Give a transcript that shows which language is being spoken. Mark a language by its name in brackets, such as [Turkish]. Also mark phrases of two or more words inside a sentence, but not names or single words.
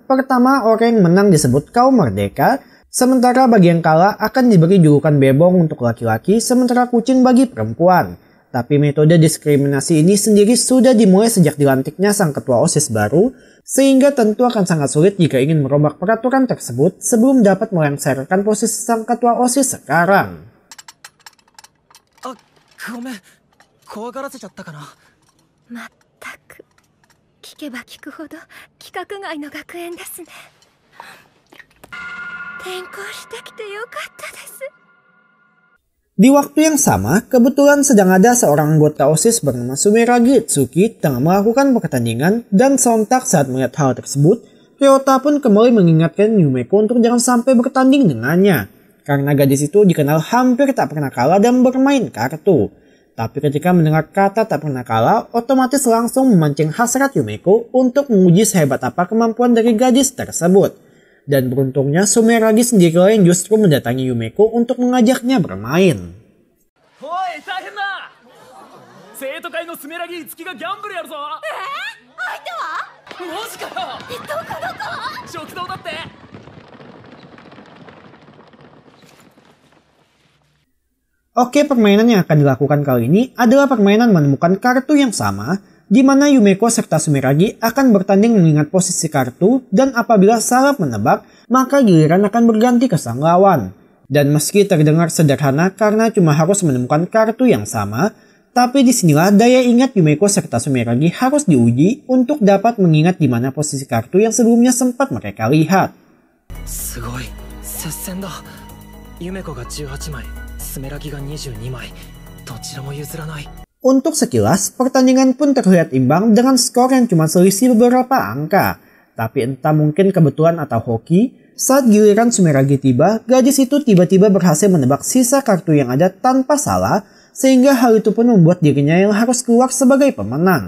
[Indonesian] Pertama, orang yang menang disebut kaum merdeka, sementara bagi yang kalah akan diberi julukan bebong untuk laki-laki, sementara kucing bagi perempuan. Tapi metode diskriminasi ini sendiri sudah dimulai sejak dilantiknya sang ketua OSIS baru, sehingga tentu akan sangat sulit jika ingin merombak peraturan tersebut sebelum dapat melengsarkan posisi sang ketua OSIS sekarang. [Japanese] ごめん、怖がらせちゃったかな。まったく、聞けば聞くほど規格外の学園ですね。転校してきてよかったです。 [Indonesian] Di waktu yang sama, kebetulan sedang ada seorang anggota OSIS bernama Sumeragi Itsuki tengah melakukan pertandingan, dan sontak saat melihat hal tersebut, Ryota pun kembali mengingatkan Yumeko untuk jangan sampai bertanding dengannya, karena gadis itu dikenal hampir tak pernah kalah dan bermain kartu. Tapi ketika mendengar kata tak pernah kalah, otomatis langsung memancing hasrat Yumeko untuk menguji sehebat apa kemampuan dari gadis tersebut. Dan beruntungnya Sumeragi sendirilah yang justru mendatangi Yumeko untuk mengajaknya bermain. [Japanese] Oi, 大変だ。生徒会のスメラギItsukiがギャンブルやるぞ。相手は？マジかよ。どこ？食堂だって。 [Indonesian] Oke, permainan yang akan dilakukan kali ini adalah permainan menemukan kartu yang sama, di mana Yumeko serta Sumeragi akan bertanding mengingat posisi kartu, dan apabila salah menebak, maka giliran akan berganti ke sang lawan. Dan meski terdengar sederhana karena cuma harus menemukan kartu yang sama, tapi disinilah daya ingat Yumeko serta Sumeragi harus diuji untuk dapat mengingat di mana posisi kartu yang sebelumnya sempat mereka lihat. [Japanese] すごい接戦だ。ユメコが18枚、スメラギが22枚。どちらも譲らない。 [Indonesian] Untuk sekilas, pertandingan pun terlihat imbang dengan skor yang cuma selisih beberapa angka. Tapi entah mungkin kebetulan atau hoki, saat giliran Sumeragi tiba, gadis itu tiba-tiba berhasil menebak sisa kartu yang ada tanpa salah, sehingga hal itu pun membuat dirinya yang harus keluar sebagai pemenang.